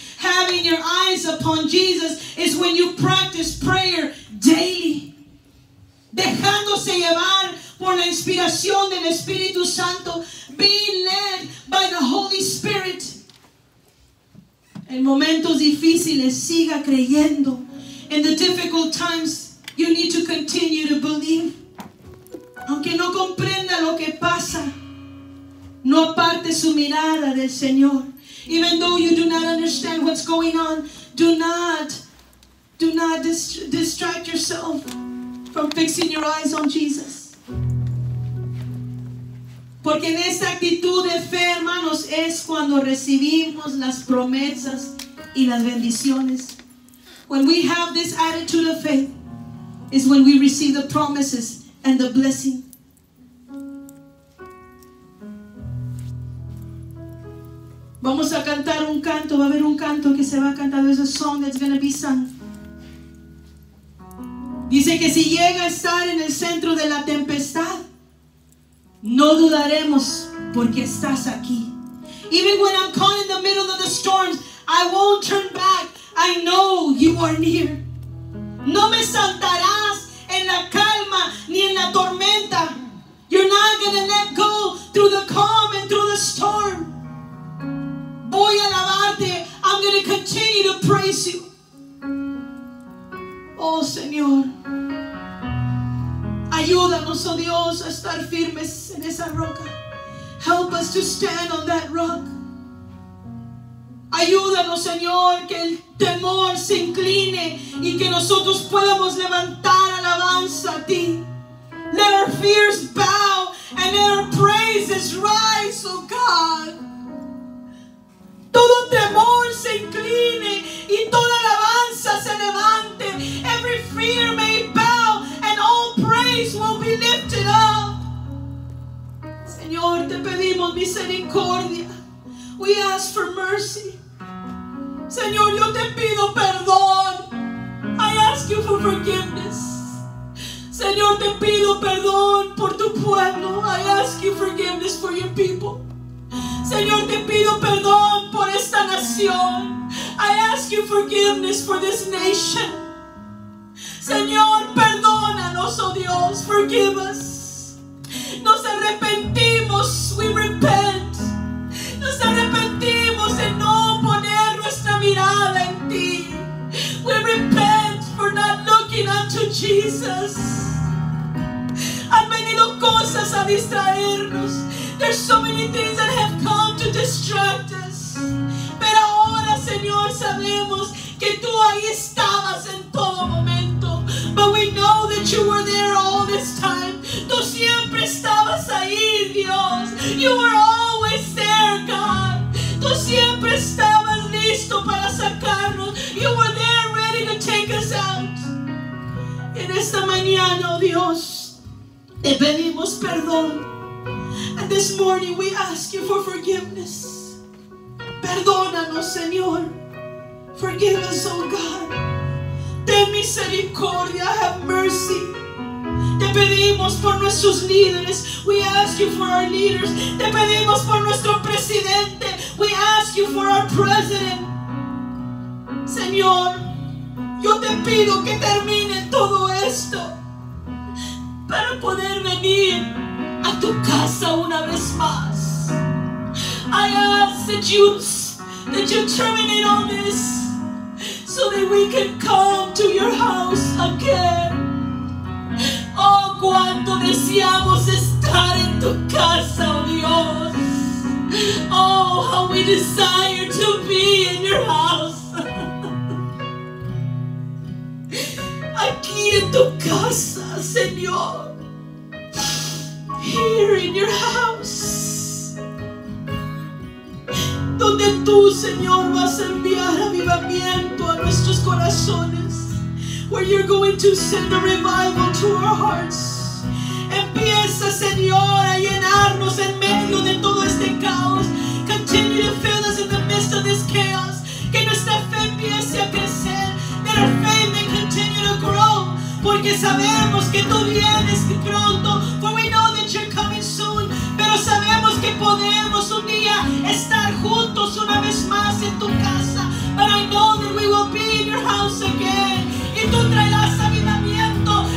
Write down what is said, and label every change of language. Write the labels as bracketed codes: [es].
[en] Having your eyes upon Jesus is when you practice prayer daily. [es] Dejándose llevar por la inspiración del Espíritu Santo, [en] being led by the Holy Spirit. [es] En momentos difíciles, siga creyendo. [en] In the difficult times, you need to continue to believe. [es] Aunque no comprenda lo que pasa, no aparte su mirada del Señor. [en] Even though you do not understand what's going on, do not distract yourself from fixing your eyes on Jesus. [es] Porque en esta actitud de fe, hermanos, es cuando recibimos las promesas y las bendiciones. [en] When we have this attitude of faith, is when we receive the promises and the blessing. [es] Vamos a cantar un canto, va a haber un canto que se va a cantar. [en] There's a song that's going to be sung. [es] Dice que si llega a estar en el centro de la tempestad, no dudaremos porque estás aquí. [en] Even when I'm caught in the middle of the storms, I won't turn back. I know you are near. [es] No me saltarás en la calma ni en la tormenta. [en] You're not going to let go through the calm and through the storm. [es] Voy a alabarte. [en] I'm going to continue to praise you. [es] Oh, Señor. Ayúdanos, oh Dios, a estar firmes en esa roca. [en] Help us to stand on that rock. [es] Ayúdanos, Señor, que el temor se incline y que nosotros podamos levantar alabanza a ti. [en] Let our fears bow and let our praises rise, oh God. [es] Todo temor se incline y toda alabanza se levante. [en] Every fear may bow and all praise will be lifted up. [es] Señor, te pedimos misericordia. [en] We ask for mercy. [es] Señor, yo te pido perdón. [en] I ask you for forgiveness. [es] Señor, te pido perdón por tu pueblo. [en] I ask you forgiveness for your people. [es] Señor, te pido perdón por esta nación. [en] I ask you forgiveness for this nation. [es] Señor, perdónanos, oh Dios, [en] forgive us. [es] Nos arrepentimos, [en] we repent. [es] Nos arrepentimos de no poner nuestra mirada en ti. [en] We repent for not looking unto Jesus. [es] Han venido cosas a distraernos. [en] There's so many things that have come to distract us. [es] Pero ahora, Señor, sabemos que tú ahí estabas en todo momento. [en] But we know that you were there all this time. [es] Tú siempre estabas ahí, Dios. [en] You were always there, God. [es] Tú siempre estabas listo para sacarnos. [en] You were there ready to take us out. [es] En esta mañana, oh Dios, te pedimos perdón. [en] And this morning we ask you for forgiveness. [es] Perdónanos, Señor. [en] Forgive us, oh God. [es] Ten misericordia, [en] have mercy. [es] Te pedimos por nuestros líderes. [en] We ask you for our leaders. [es] Te pedimos por nuestro presidente. [en] We ask you for our president. [es] Señor, yo te pido que termine todo esto para poder venir a tu casa una vez más. [en] I ask that you terminate all this so that we can come to your house again. [es] Oh, cuánto deseamos estar en tu casa, oh Dios. [en] Oh, how we desire to be in your house. [es] Aquí en tu casa, Señor. [en] Here in your house, [es] donde tú, Señor, vas a enviar avivamiento a nuestros corazones, [en] where you're going to send a revival to our hearts. [es] Empieza, Señor, a llenarnos en medio de todo este caos. [en] Continue to fill us in the midst of this chaos. [es] Que nuestra fe empiece a crecer. [en] That our faith may continue to grow. [es] Porque sabemos que tú vienes pronto. [en] For we know that you're coming soon. [es] Pero sabemos que podemos un día estar juntos una vez más en tu casa. [en] But I know that we will be in your house again. [es] Y tú traerás avivamiento.